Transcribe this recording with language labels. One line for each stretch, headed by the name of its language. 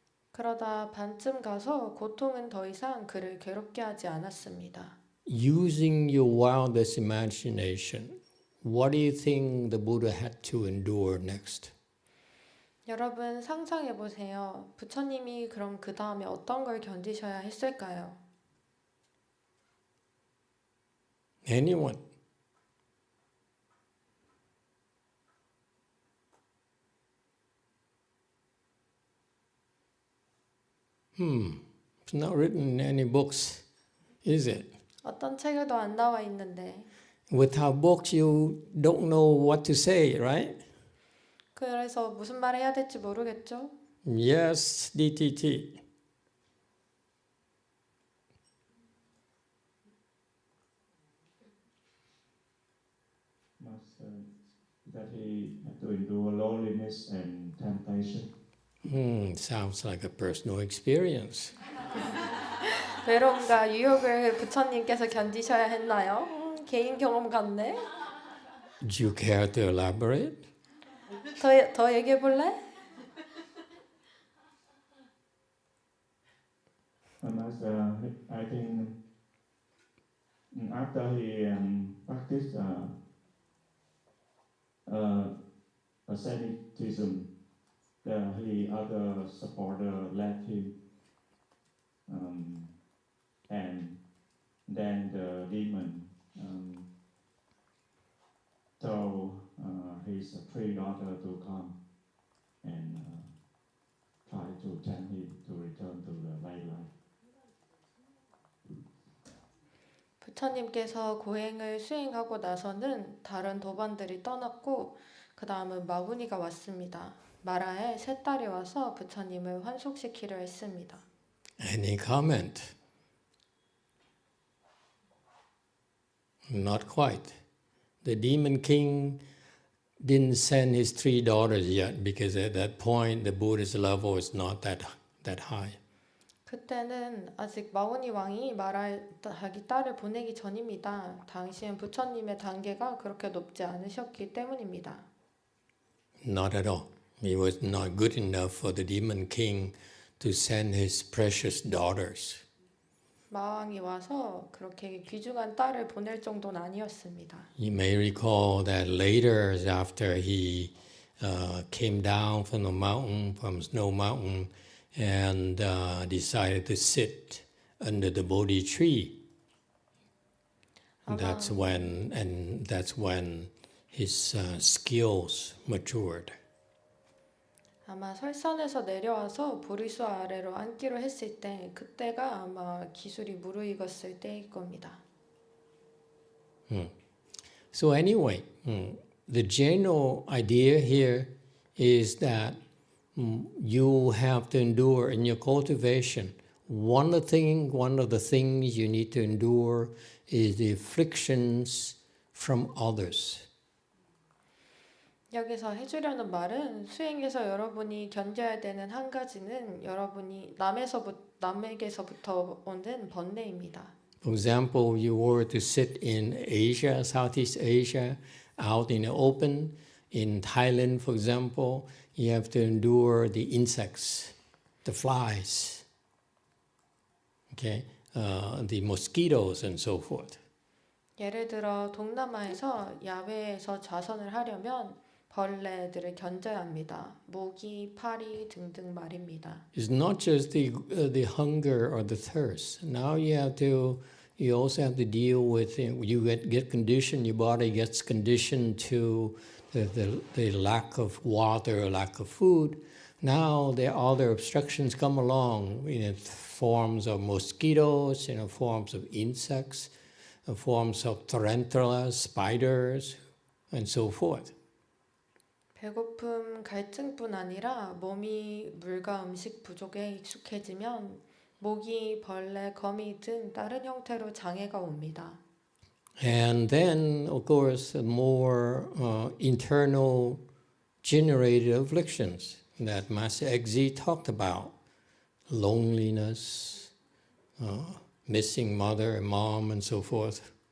Korean: 그러다 반쯤 가서 고통은 더 이상 그를 괴롭게 하지 않았습니다.
English: Using your wildest imagination, what do you think the Buddha had to endure next?
Korean: 여러분 상상해 보세요. 부처님이 그럼 그 다음에 어떤 걸 견디셔야 했을까요?
English: Anyone? It's not written in any books, is it?
Korean: 어떤 책에도 안 나와 있는데
English: Without books, you don't know what to say, right?
Korean: 그래서 무슨 말 해야 될지 모르겠죠?
English: Yes, DTT. Master, that he had to endure loneliness and temptation. Sounds like a personal experience.
Korean: 외로움과 유혹을 부처님께서 견디셔야 했나요? 개인 경험 같네.
English: Do you care to elaborate?
Korean: 더 얘기해 볼래?
English: Master, I think after he practiced asceticism, he other supporter left him, and then the demon told his three daughters to come and try to tempt him to return to the right life.
Korean: 부처님께서 고행을 수행하고 나서는 다른 도반들이 떠났고 그 다음은 마구니가 왔습니다. 마라의 세 딸이 와서 부처님을 환속시키려 했습니다.
English: Any comment? Not quite. The demon king didn't send his three daughters yet because at that point the Buddha's level is not that high.
Korean: 그때는 아직 마구니 왕이 마라의 자기 딸을 보내기 전입니다. 당시엔 부처님의 단계가 그렇게 높지 않으셨기 때문입니다.
English: Not at all. He was not good enough for the demon king to send his precious daughters.
Korean: 마왕이 와서 그렇게 귀중한 딸을 보낼 정도는 아니었습니다.
English: You may recall that later, after he came down from the mountain, from Snow Mountain, and decided to sit under the Bodhi tree. That's when his skills matured.
Korean: 아마 설산에서 내려와서 보리수 아래로 앉기로 했을 때 그때가 아마 기술이 무르익었을 때일 겁니다.
English: So anyway, the general idea here is that you have to endure in your cultivation. One of the things you need to endure is the afflictions from others.
Korean: 여기서 해주려는 말은 수행에서 여러분이 견뎌야 되는 한 가지는 여러분이 남에게서부터 오는 번뇌입니다.
English: For example, you were to sit in Asia, Southeast Asia, out in the open. In Thailand, for example, you have to endure the insects, the flies, okay, the mosquitoes and so forth.
Korean: 예를 들어 동남아에서 야외에서 좌선을 하려면 벌레들을 견뎌야 합니다. 모기, 파리 등등 말입니다.
English: It's not just the hunger or the thirst. Now you also have to deal with you get conditioned. Your body gets conditioned to the lack of water, lack of food. Now there are other obstructions come along in forms of mosquitoes, forms of insects, forms of tarantulas, spiders, and so forth.
Korean: 배고픔, 갈증뿐 아니라 몸이 물과 음식 부족에 익숙해지면 모기, 벌레, 거미 등 다른 형태로 장애가 옵니다.
English: And then, of course, more internal generated afflictions that Master Egzi talked about. Loneliness, missing mother and mom and so forth.